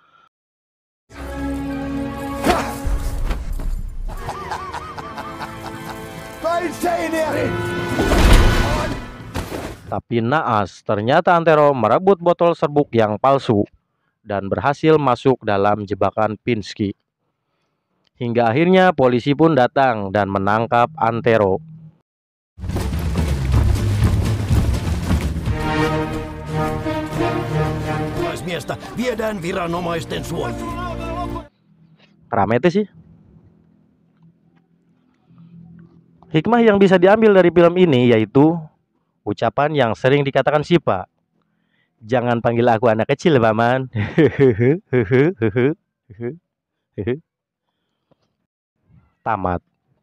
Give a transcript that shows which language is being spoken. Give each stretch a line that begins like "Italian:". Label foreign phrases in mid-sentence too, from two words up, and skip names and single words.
Indonesian: Tapi naas, ternyata Antero merebut botol serbuk yang palsu dan berhasil masuk dalam jebakan Pinsky. Hingga akhirnya polisi pun datang dan menangkap Antero.
Finnish: Naismiestä viedään viranomaisten suojiin.
Indonesian: Rame itu sih. Hikmah yang bisa diambil dari film ini yaitu ucapan yang sering dikatakan Sipa. Jangan panggil aku anak kecil, Paman. Tamat.